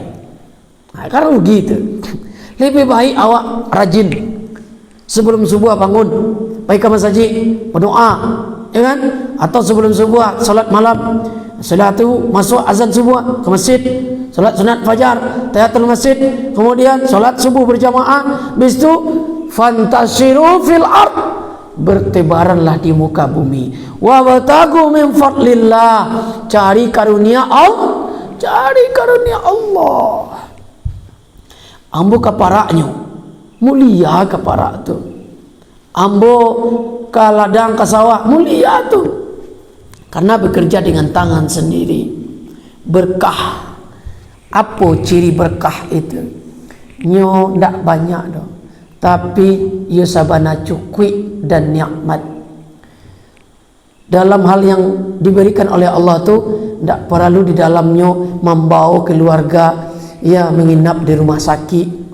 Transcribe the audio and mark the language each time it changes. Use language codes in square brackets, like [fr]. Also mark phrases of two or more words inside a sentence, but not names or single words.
[id] Karena begitu, lebih baik awak rajin sebelum subuh bangun, baik ke masjid berdoa, ya kan? Atau sebelum subuh salat malam, setelah itu masuk azan subuh ke masjid, salat sunat fajar, tahiyatul masjid, kemudian salat subuh berjamaah, habis itu [ar] فانتشروا في الأرض, [id] bertebaranlah di muka bumi, [ar] وابتغوا من فضل الله, [id] cari karunia Allah, cari karunia Allah. [min] Ambo kaparaknya mulia kaparak tu, ambo ke ladang ke sawah mulia tu, [id] karena bekerja dengan tangan sendiri. Berkah. Apa ciri berkah itu? [min] Nyo ndak banyak dah, tapi ia sabana cukup dan nikmat. [id] Dalam hal yang diberikan oleh Allah tu ndak perlu di dalamnya membawa keluarga, ya menginap di rumah sakit.